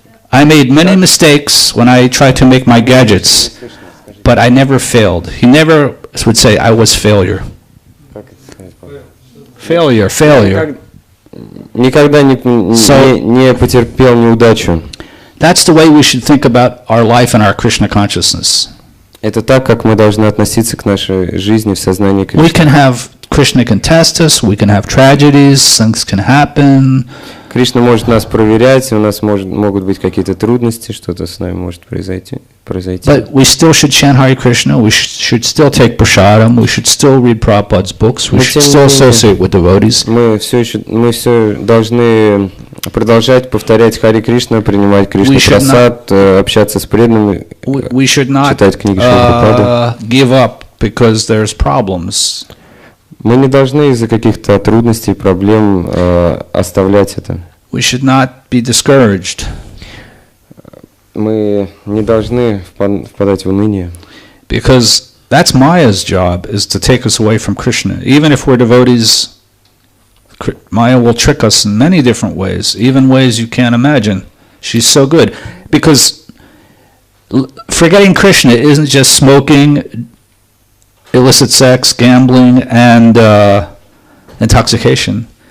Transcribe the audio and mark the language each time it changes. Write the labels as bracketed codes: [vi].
[en] I made many mistakes when I tried to make my gadgets, but I never failed. He never would say, I was failure. Failure. [ru] Никогда не потерпел неудачу. [en] That's the way we should think about our life and our Krishna consciousness. [ru] Это так, как мы должны относиться к нашей жизни в сознании Кришны. [en] We can have Krishna can test us, we can have tragedies, things can happen. [ru] Кришна может нас проверять, у нас могут быть какие-то трудности, что-то с нами может произойти. [en] But we still should chant Hare Krishna, we should still take prasadam, we should still read Prabhupada's books, we should still associate with devotees. [ru] Мы все должны продолжать повторять Харе Кришна, принимать Кришна прасад, общаться с преданными, читать книги Шрилы Прабхупады. [en] Give up because there's problems. [ru] Мы не должны из-за каких-то трудностей, проблем оставлять это. [en] We should not be discouraged. [ru] Мы не должны впадать в уныние. [en] Because that's Maya's job, is to take us away from Krishna. Even if we're devotees, Maya will trick us in many different ways, even ways you can't imagine. She's so good. Because forgetting Krishna isn't just smoking, illicit sex, gambling, and intoxication.